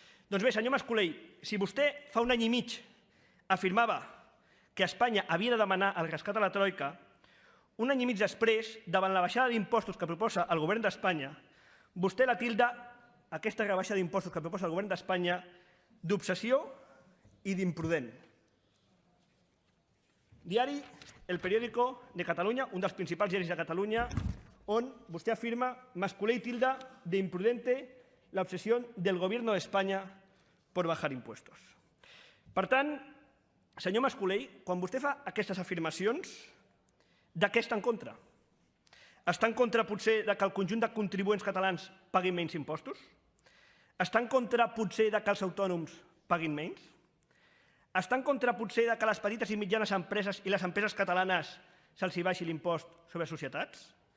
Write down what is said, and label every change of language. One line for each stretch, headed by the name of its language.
Catalan: Doncs bé, senyor Mas-Colell, si vostè fa un any i mig afirmava que Espanya havia de demanar el rescat a la troica, un any i mig després, davant la baixada d'impostos que proposa el Govern d'Espanya, vostè la tilda, aquesta rebaixa d'impostos que proposa el Govern d'Espanya, d'obsessió i d'imprudent. Diari El Periódico de Catalunya, un dels principals diaris de Catalunya, on vostè afirma
Spanish: Mas-Colell tilda de imprudente la obsesión del Gobierno de España por bajar impuestos.
Catalan: Per tant, senyor Mas-Colell, quan vostè fa aquestes afirmacions, de què està en contra? Està en contra, potser, que el conjunt de contribuents catalans paguin menys impostos? Està en contra, potser, que els autònoms paguin menys? Està en contra, potser, que a les petites i mitjanes empreses i les empreses catalanes se'ls baixi l'impost sobre societats?